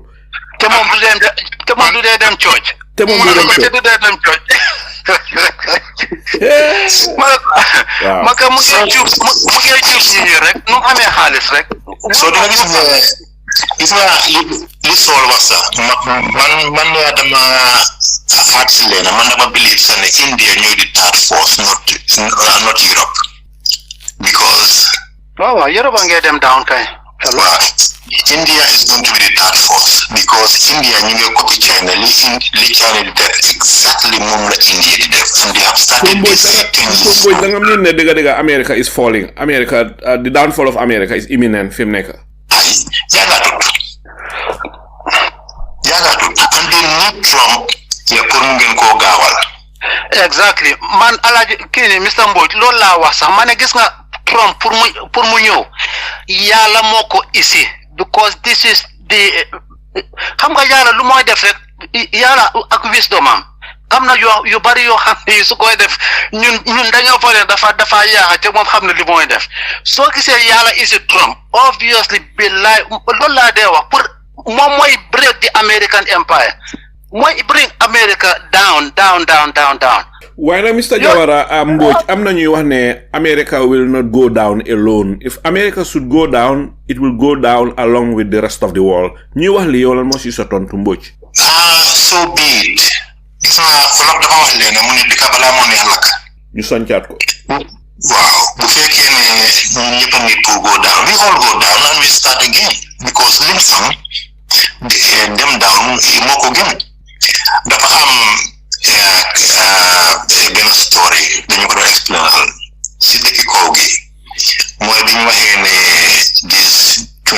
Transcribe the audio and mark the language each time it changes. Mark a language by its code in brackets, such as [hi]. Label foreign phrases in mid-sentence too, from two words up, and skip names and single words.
[wo] te moom du dee dem church maka mu ngi jub ñi rek nu amee xaalis rek so da gis nga li Saul wax sax man dama actually man dama [en] believe that India [wo] ñooy di [en] third force not Europe because [wo] Europe ngay dem down kay [en] India is going to be the third force because India [wo] ñu ngi copy China li China di def exactly moom la India di def [en] and they have started this thing. [wo] Da nga mën ne dëgg [en] America is falling. America the downfall of America is imminent [wo] fi mu nekk. Yaagatut [en] and they need Trump [wo] pour mu ngeen koo gaawal. Exactly man Alaaji kii ni Mr. Mbodj loolu laa wax sax ma ne gis nga Trump pour mu ñëw yàlla moo ko isi [en] because this is the [wo] xam nga yàlla lu mooy def rek yàlla ak wisdom am na yu bari yoo xam ne su koy def ñun dañoo fa ne dafa yaaxa te moom xam ne li mooy def soo gisee yàlla isi Trump obviously billahi loolu laa dee wax pour moom mooy [en] break the American empire [wo] mooy [en] bring America down. Why not, Mr. [wo] Jawara Mbodj am na ñuy wax ne [en] America will not go down alone. If America should go down, it will go down along with the rest of the world. [wo] ñuy wax li yow lan moo si sa tontu Mbodj. [en] So be it. [wo] Gis nga Wolof dafa wax leen mu ne dëkk balaa moo neex lakk. ñu soncaat ko. Waaw bu fekkee ne ñun ñëpp a ngi pour [en] go down, we all go down and we start again [wo] because lim sam dem down moo ko gën. Dafa am benn story dañu ko doon explainal si dëkki kaw gi mooy bi ñu waxee ne this